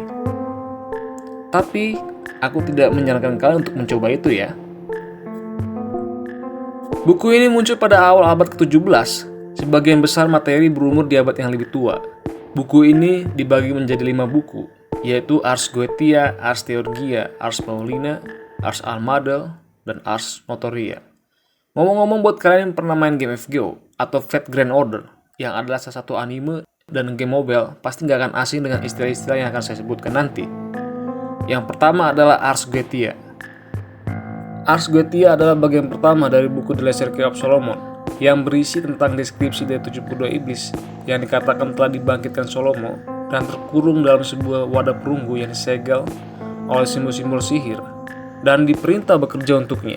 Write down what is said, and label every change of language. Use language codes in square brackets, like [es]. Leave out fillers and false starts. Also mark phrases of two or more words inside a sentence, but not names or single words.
[id] Tapi aku tidak menyarankan kalian untuk mencoba itu ya. Buku ini muncul pada awal abad ke-17. Sebagian besar materi berumur di abad yang lebih tua. Buku ini dibagi menjadi 5 buku, yaitu Ars Goetia, Ars Theurgia, Ars Paulina, Ars Almadel, dan Ars Notoria. Ngomong-ngomong, buat kalian yang pernah main game FGO atau Fate Grand Order, yang adalah salah satu anime dan [en] game mobile, [id] pasti nggak akan asing dengan istilah-istilah yang akan saya sebutkan nanti. Yang pertama adalah Ars Goetia. Ars Goetia adalah bagian pertama dari buku The Lesser Key of Solomon, yang berisi tentang deskripsi dari 72 iblis yang dikatakan telah dibangkitkan Salomo dan terkurung dalam sebuah wadah perunggu yang disegel oleh simbol-simbol sihir dan diperintah bekerja untuknya.